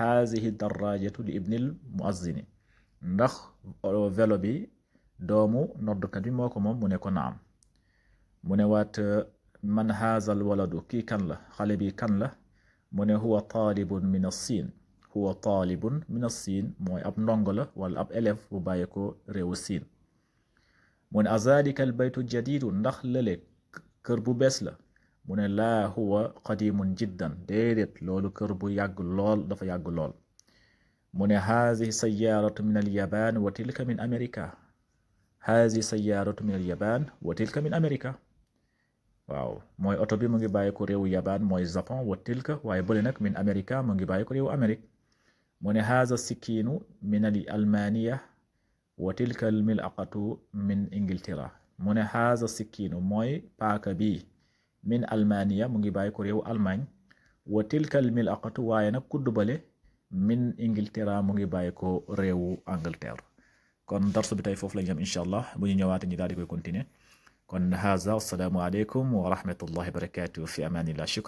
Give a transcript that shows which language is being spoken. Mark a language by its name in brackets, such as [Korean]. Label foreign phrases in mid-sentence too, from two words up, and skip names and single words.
[Arabic] هذه دراجة لابن المؤذن [Wolof] ndax vélo bi doomu noddukat bi moo ko moom mu ne ko naam mu ne waat [Arabic] من هذا الولد [Wolof] kii kan la xale bi kan la mu ne [Arabic] هو طالب من الصين هو طالب من الصين [Wolof] mooy ab ndongo la wala ab élève bu bàyyi ko réewu siin mu ne [Arabic] أذلك البيت جديد [Wolof] ndax lële kër bu bees la mu ne [Arabic] لا هو قديم جدا [Wolof] déedéet loolu kër bu yàgg lool dafa yàgg lool mu ne [Arabic] هذه سيارة من ال يابان وتلك من أمريكا هذه سيارة من اليابان وتلك من أمريكا [Wolof] waaw mooy oto bi mu ngi bàyyi ko réewu yaban mooy Japon [Arabic] wa [Wolof] tilka waaye bële nag [Arabic] من أمريكا [Wolof] mu ngi bàyyi ko réewu Amérique mu ne [Arabic] هذا سكين من ألمانيا وتلك الملعقة من إنجلترا [Wolof] mu ne [Arabic] هذا سكين [Wolof] mooy paaka bi [Arabic] من ألمانيا [Wolof] mu ngi bàyyi ko réewu Allemagne [Arabic] وتلك الملعقة [Wolof] waaye nag kudd bale [Arabic] من إنجلترا [Wolof] mu ngi bàyyi ko réewu Angleterre kon darsu bi tey foofu lañ yam [Arabic] إن شاء الله [Wolof] bu ñu ñëwaate ñu daal di koy continuer kon [Arabic] هذا السلام عليكم ورحمة الله وبركاته في أمان الله شكرا